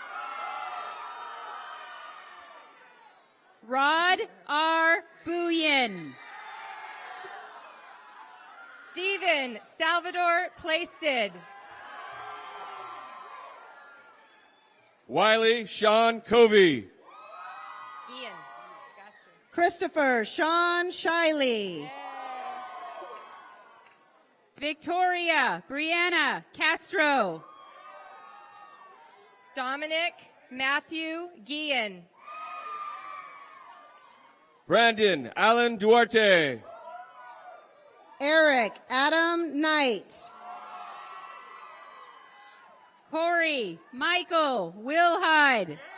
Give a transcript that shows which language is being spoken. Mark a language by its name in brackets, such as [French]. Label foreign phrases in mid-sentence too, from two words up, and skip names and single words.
[English] Rod R. Buyen. Stephen Salvador Plaisted. Wiley Sean Covey. Ian. Christopher Sean Shiley. Victoria Brianna Castro. Dominic Matthew Guillen. Brandon Allen Duarte. Eric Adam Knight. Corey Michael Wilhide.